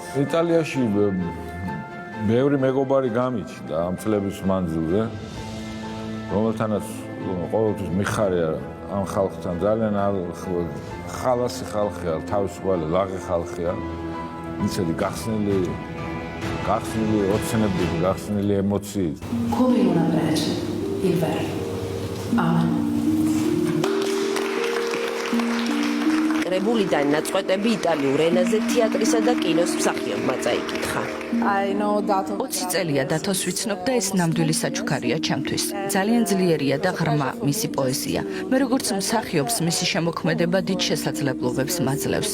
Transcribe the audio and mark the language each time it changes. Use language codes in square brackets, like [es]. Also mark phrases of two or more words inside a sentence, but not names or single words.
[ka] იტალიაში ბევრი მეგობარი გამიჩნდა ამ წლების მანძილზე, რომელთანაც ყოველთვის მიხარია ამ ხალხთან ძალიან ხალასი ხალხია, თავისუფალი ლაღი ხალხია. ისეთი გახსნილი ოცნებით, გახსნილი ემოციით. [it] Come una brace, il vero. Amen. [ka] კრებულიდან ნაწყვეტები იტალიურ ენაზე თეატრისა და კინოს მსახიობმა წაიკითხა. 20 წელია დათოს ვიცნობ და ეს ნამდვილი საჩუქარია ჩემთვის. ძალიან ძლიერია და ღრმა მისი პოეზია. მე როგორც მსახიობს მისი შემოქმედება დიდ შესაძლებლობებს მაძლევს.